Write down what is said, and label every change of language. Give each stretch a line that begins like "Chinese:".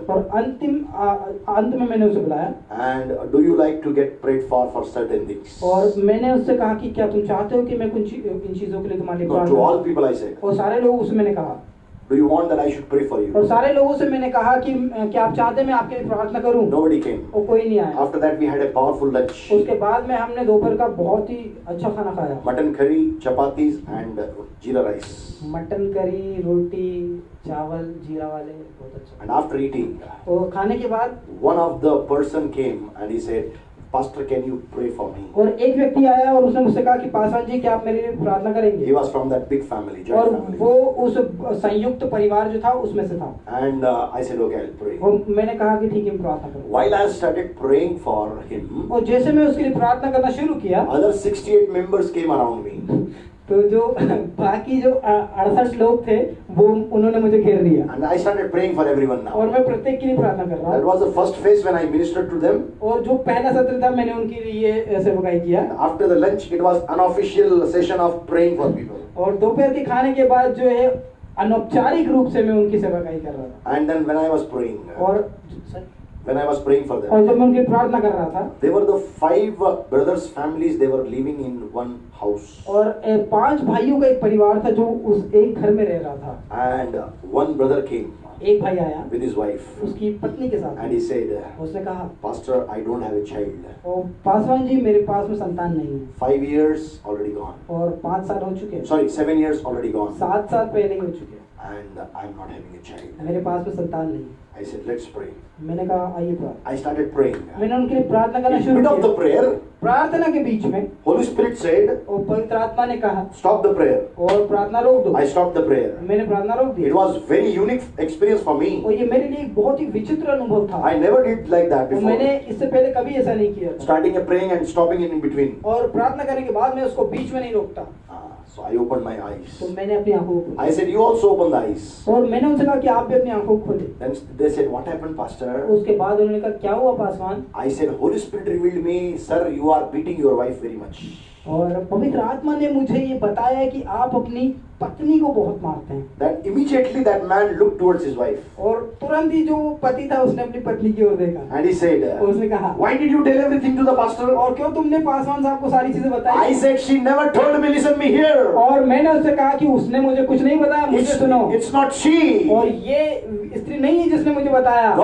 Hindi: और अंत में मैंने उसे बुलाया
English: and do you like to get prayed for certain things?
Hindi: और मैंने उससे कहा कि क्या तुम चाहते हो कि मैं इन चीजों के लिए तुम्हारे लिए
English: No,
Hindi: प्रार्थना
English: to all
Hindi: करूं?
English: people I said,
Hindi: और सारे लोगों से मैंने कहा,
English: do you want that I should pray for
Hindi: और
English: you?
Hindi: सारे लोगों से मैंने कहा कि क्या आप चाहते हैं मैं आपके लिए प्रार्थना करूं?
English: Nobody came.
Hindi: और कोई नहीं आया।
English: After that we had a powerful lunch.
Hindi: उसके बाद में हमने दोपहर का बहुत ही अच्छा खाना खाया,
English: Mutton curry, chapatis and jeera rice.
Hindi: Mutton curry, रोटी, चावल जीरा वाले, बहुत अच्छा।
English: And after eating,
Hindi: और खाने के बाद
English: one of the person came and he said, Pastor, can you pray for me?
Hindi: और एक व्यक्ति आया और उसने मुझसे कहा कि पासवान जी क्या आप मेरे लिए प्रार्थना
English: He
Hindi: करेंगे?
English: was from that big family,
Hindi: और
English: joint family.
Hindi: वो उस संयुक्त परिवार जो था उसमें से था।
English: And I said, okay, I'll pray.
Hindi: और मैंने कहा कि ठीक है, मैं प्रार्थना करूंगा।
English: While I started praying for him,
Hindi: और जैसे मैं उसके लिए प्रार्थना करना शुरू किया
English: other 68 members came around me.
Hindi: तो जो बाकी जो 68 लोग थे वो उन्होंने मुझे घेर लिया
English: And I started praying for everyone
Hindi: और
English: now.
Hindi: मैं प्रत्येक के लिए प्रार्थना कर रहा
English: That
Hindi: हूँ।
English: was the first phase when I ministered to them.
Hindi: और जो पहला सत्र था मैंने उनके लिए सेवकाई किया
English: After the lunch, it was unofficial session of praying for people.
Hindi: और दोपहर के खाने के बाद जो है अनौपचारिक रूप से मैं उनकी सेवकाई कर रहा था।
English: And then when I was praying,
Hindi: और
English: when I was praying for them,
Hindi: और जब मैं उनकी प्रार्थना कर रहा था
English: they were the 5 brothers' families. They were living in one house.
Hindi: और 5 भाइयों का एक परिवार था जो उस एक घर में रह रहा था।
English: And one brother came
Hindi: एक भाई आया
English: with his wife.
Hindi: उसकी पत्नी के साथ,
English: And he said,
Hindi: उसने कहा,
English: Pastor, I don't have a child.
Hindi: ओ पासवान जी मेरे पास में संतान नहीं है
English: 5 years already gone.
Hindi: और 5 साल हो चुके हैं,
English: Sorry, 7 years already gone.
Hindi: 7 साल पहले ही हो चुके हैं,
English: And I'm not having a child.
Hindi: मेरे पास में संतान नहीं।
English: I said, let's pray.
Hindi: मैंने कहा आइए प्रार्थना।
English: I started praying.
Hindi: मैंने उनके लिए प्रार्थना करना
English: In
Hindi: शुरू
English: mid of the
Hindi: किया।
English: prayer,
Hindi: प्रार्थना के बीच में
English: Holy Spirit said,
Hindi: और पवित्र आत्मा ने कहा
English: stop the prayer.
Hindi: और प्रार्थना रोक दो।
English: I stopped the prayer.
Hindi: मैंने प्रार्थना रोक दी
English: It was very unique experience for me.
Hindi: और ये मेरे लिए एक बहुत ही विचित्र अनुभव था।
English: I never did like that
Hindi: और मैंने
English: before.
Hindi: इससे पहले कभी ऐसा नहीं किया था।
English: Starting a praying and stopping it in between.
Hindi: और प्रार्थना करने के बाद मैं उसको बीच में नहीं रोकता।
English: So I opened my eyes.
Hindi: तो मैंने अपनी आंखों को
English: I said, you also open the eyes.
Hindi: और मैंने उनसे कहा कि आप भी अपनी आंखों को खोले।
English: Then they said, what happened, Pastor?
Hindi: उसके बाद उन्होंने कहा क्या हुआ Paswan?
English: I said, Holy Spirit revealed me, sir, you are beating your wife very much.
Hindi: और पवित्र आत्मा ने मुझे ये बताया कि आप अपनी पत्नी को बहुत मारते हैं।
English: Then immediately that man looked towards his wife.
Hindi: और तुरंत ही जो पति था उसने अपनी पत्नी की ओर देखा
English: And he said,
Hindi: और उसने कहा
English: why did you tell everything to the pastor?
Hindi: और क्यों तुमने पासवान साहब को सारी चीजें बताई?
English: I said, she never told me, listen me here.
Hindi: और मैंने उससे कहा कि उसने मुझे कुछ नहीं बताया, मुझे सुनो।
English: It's not she.
Hindi: और ये स्त्री नहीं है जिसने मुझे बताया,